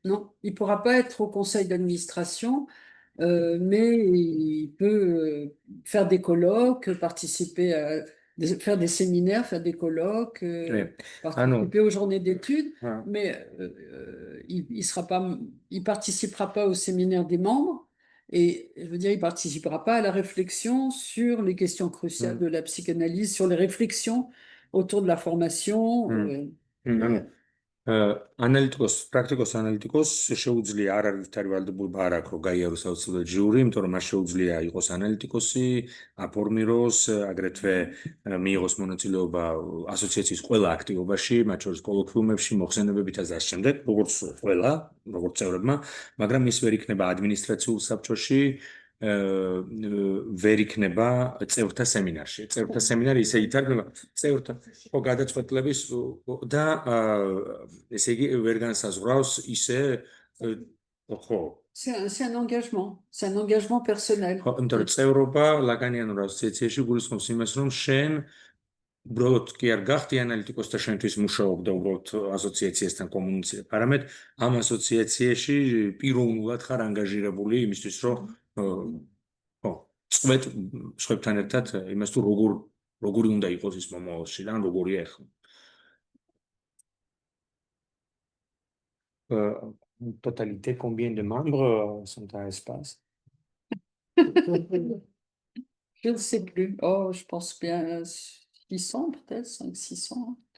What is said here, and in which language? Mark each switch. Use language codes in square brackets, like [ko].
[fr] Non, il pourra pas être au conseil d'administration. Mais il peut faire des colloques, participer à faire des séminaires, faire des colloques, participer aux journées d'études, mais il participera pas au séminaire des membres et je veux dire, il participera pas à la réflexion sur les questions cruciales de la psychanalyse, sur les réflexions autour de la formation. [ka] ანალიტიკოს, პრაქტიკოს ანალიტიკოს შეუძლია არ არის ვითარებულება არ აქვს რომ გაიაროს აუცილებლად ჟიური, იმიტომ რომ მას შეუძლია იყოს ანალიტიკოსი, აფორმიროს, აგრეთვე მიიღოს მონაწილეობა ასოციაციის ყველა აქტივობაში, მათ შორის კოლოკვიუმებში, მოხსენებებით და ასე შემდეგ, როგორც ყველა, როგორც წევრებმა, მაგრამ ის ვერ იქნება ადმინისტრაციულ საბჭოში, ვერ იქნება წევრთა სემინარში. წევრთა სემინარი ისე ითარგმნება წევრთა გადაწყვეტილების და ესე იგი ვერ განსაზღვრავს ისე ხო [fr] C'est un engagement personnel. [ka] ხო, იმიტომ რომ წევრობა ლაგანიანურ ასოციაციაში გულისხმობს იმას, რომ შენ უბრალოდ კი არ გახდი ანალიტიკოსი და შენთვის მუშაობდა უბრალოდ ასოციაციასთან კომუნიცირებ, არამედ ამ ასოციაციაში პიროვნულად ხარ ანგაჟირებული იმისთვის, რომ ხო, წვეთ სხვებთან ერთად იმას თუ როგორი უნდა იყოს ის მომავალში და როგორია ახლა. [fr] Totalité, combien de membres sont à espace? Je ne sais plus. Oh, je pense bien 600 peut-être, 500-600.